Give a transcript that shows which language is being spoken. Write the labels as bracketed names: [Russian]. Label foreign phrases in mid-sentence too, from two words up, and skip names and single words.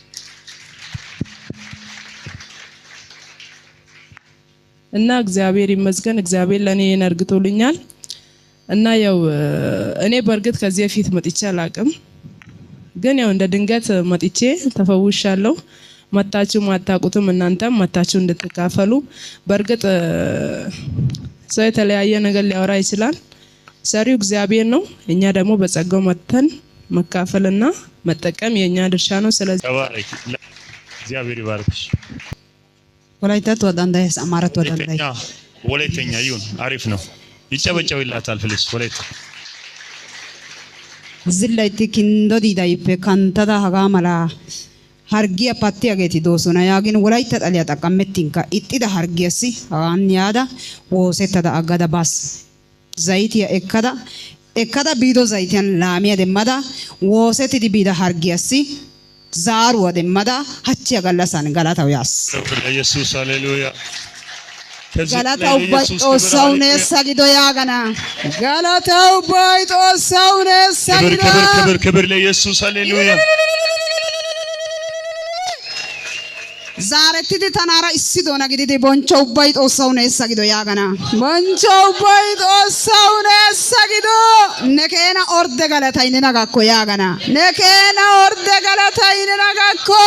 [Amharic] እና እግዚአብሔር ይመስገን። እግዚአብሔር ለኔ ነርግቶልኛል። እና ያው እኔ በርግጥ ከዚህ በፊት መጥቼ አላቅም፣ ግን ያው እንደ ድንገት መጥቼ ተፈውሻለሁ። መጣችሁ ማታቁትም እናንተም መጣችሁ እንድትካፈሉ። በርግጥ ሰው የተለያየ ነገር ሊያወራ ይችላል፣ ሰሪው እግዚአብሔር ነው። እኛ ደግሞ በጸጋው መተን መካፈልና መጠቀም የኛ ድርሻ ነው። ስለዚህ ተባረክ፣ እግዚአብሔር ይባርክሽ። [Wolaytta] ወላይታት ወዳንዳይስ አማራት ወዳንዳይ [Amharic] ወላይተኛ ይሁን አሪፍ ነው። ይጨበጨብላታል ፍልስ ወላይታ [Wolaytta] ዝላይቲ ኪንዶዲ ዳይፔ ካንታዳ ሀጋማላ hargiya pattiyageeti doosona yaagin wolaytta xaliya xaqqamettinkka ixxida hargiyassi hagan yaada woosettada aggada baas. Zaytiya ekkada biido zaytiyan laamiya demmada woosettidi biida hargiyassi zaaruwa demmada hachchiya gallassan galataw yaas. [Amharic] ኢየሱስ ሃሌሉያ። [Wolaytta] galataw ubbay xoossaw neessa gido yaagana. galataw ubbay xoossaw neessa gido. [Amharic] ክብር ለኢየሱስ ሃሌሉያ። [Wolaytta] Zaarettidi tanaara issi doona gididi bonchcho ubbay xoossaw neessa gido yaagana. bonchcho ubbay xoossaw neessa gido. ne keena orde galatay nena gakko yaagana. ne keena orde galatay nena gakko.